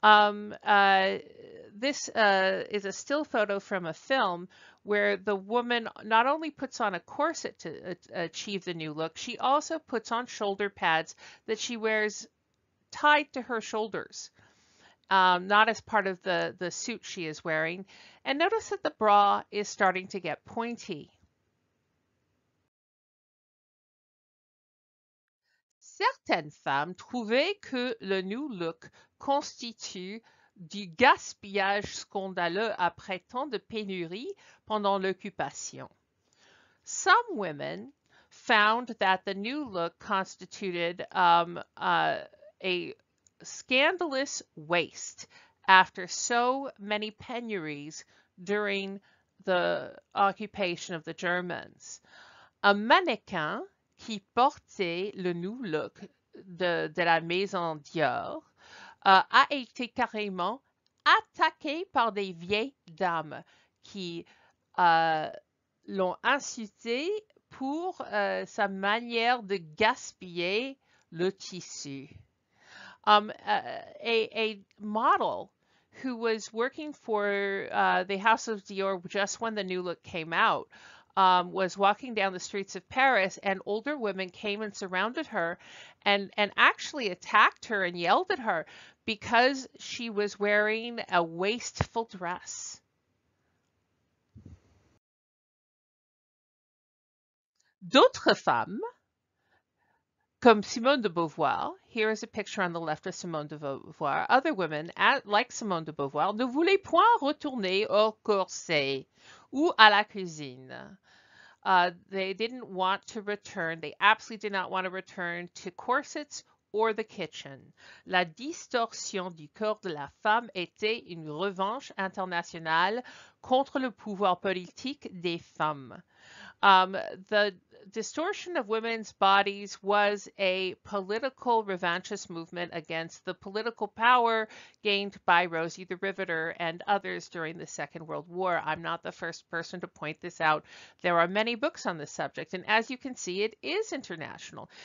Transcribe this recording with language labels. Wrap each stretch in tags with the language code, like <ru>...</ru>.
<en>This is a still photo from a film where the woman not only puts on a corset to achieve the new look, she also puts on shoulder pads that she wears tied to her shoulders, not as part of the suit she is wearing. And notice that the bra is starting to get pointy.</en> <fr>Certaines femmes trouvaient que le new look constitue du gaspillage scandaleux après tant de pénuries pendant l'occupation.</fr> <en>Some women found that the new look constituted a scandalous waste after so many penuries during the occupation of the Germans.</en> <fr>Un mannequin qui portait le new look de la maison Dior a été carrément attaqué par des vieilles dames qui l'ont insulté pour sa manière de gaspiller le tissu.</fr> <en>A model who was working for the House of Dior just when the new look came out was walking down the streets of Paris, and older women came and surrounded her and actually attacked her and yelled at her because she was wearing a wasteful dress.</en> <fr>D'autres femmes, comme</fr> <en>Simone de Beauvoir, here is a picture on the left of Simone de Beauvoir. Other women, like</en> <fr>Simone de Beauvoir, ne voulaient point retourner au corset ou à la cuisine.</fr> <en>They didn't want to return, they absolutely did not want to return to corsets or the kitchen.</en> <fr>La distorsion du corps de la femme était une revanche internationale contre le pouvoir politique des femmes.</fr> <en>The distortion of women's bodies was a political revanchist movement against the political power gained by Rosie the Riveter and others during the Second World War. I'm not the first person to point this out. There are many books on this subject, and as you can see, it is international.</en>